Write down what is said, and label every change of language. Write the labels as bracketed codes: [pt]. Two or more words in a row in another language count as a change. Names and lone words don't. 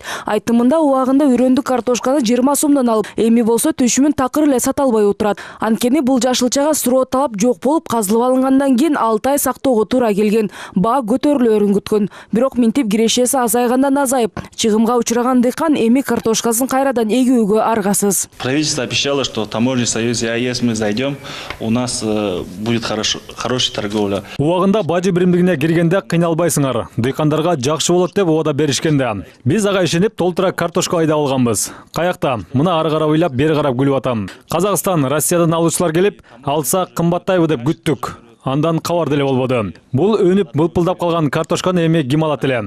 [ky] Айтымында убагында үйрөндүк картошканы 20 сомдон алып, эми болсо түшүмүн такыр эле сата албай отурат. Анткени бул жашылчага суроо талап жок болуп, казылып алынгандан кийин 6 ай сактоого туура келген. Баа көтөрүлөрүн күткөн. Бирок минтип кирешеси азайгандан азайып, чыгымга учураган дыйкан эми картошкасын кайрадан эгүүгө аргасыз. [ru] Правительство обещало, что таможенный союз и АЕС мы зайдем, у нас будет хороший торговля. [ky] Убагында бажы биримдигине киргенде кыйналбайсыңар. Дыйкандарга жакшы болот деп убада беришкенде. Биз ага ишенип толтура картошка айдап алганбыз. Каякта? Мына ары карап ыйлап, бери карап күлүп атам. Казакстан, Россиядан алуучулар келип, алса кымбаттайбы деп күттүк. Андан кабар деле болбоду. Бул өнүп былпылдап калган картошканы эми ким алат эле?